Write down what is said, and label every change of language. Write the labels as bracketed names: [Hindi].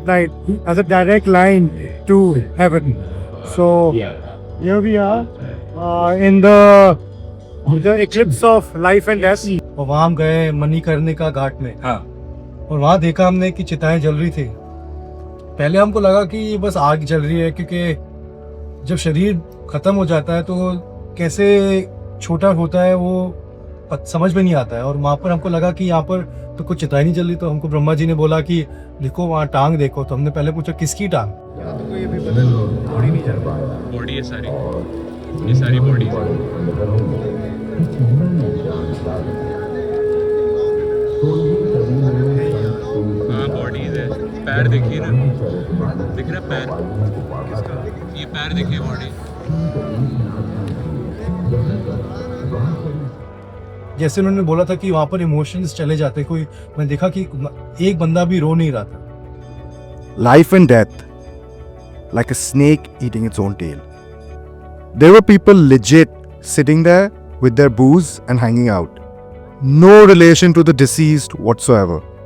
[English] at night has a direct line to heaven. So here we are in the eclipse of life and death. [Hindi] और वहाँ हम गए मणिकर्णिका घाट में। हाँ। और वहाँ देखा हमने कि चिताएं जल रही थी। पहले हमको लगा कि बस आग जल रही है, क्योंकि जब शरीर खत्म हो जाता है तो कैसे छोटा होता है वो समझ में नहीं आता है। और वहाँ पर हमको लगा कि यहाँ पर तो कुछ चिताएं नहीं जल रही, तो हमको ब्रह्मा जी ने बोला कि देखो वहाँ टांग देखो। तो हमने पहले पूछा किसकी टांग? तो ये भी बदल बॉडी नहीं जल रहा। बॉडी है सारी, ये सारी बॉडी है। हाँ बॉडीज है। पैर देखिए ना, दिख रहा पैर, ये पैर देखिए बॉडी। जैसे उन्होंने बोला था कि वहाँ पर इमोशंस चले जाते, कोई मैं देखा कि एक बंदा भी रो नहीं रहा था। [English] Life and death, like a snake eating its own tail. There were people legit sitting there with their booze and hanging out. no relation to the deceased whatsoever.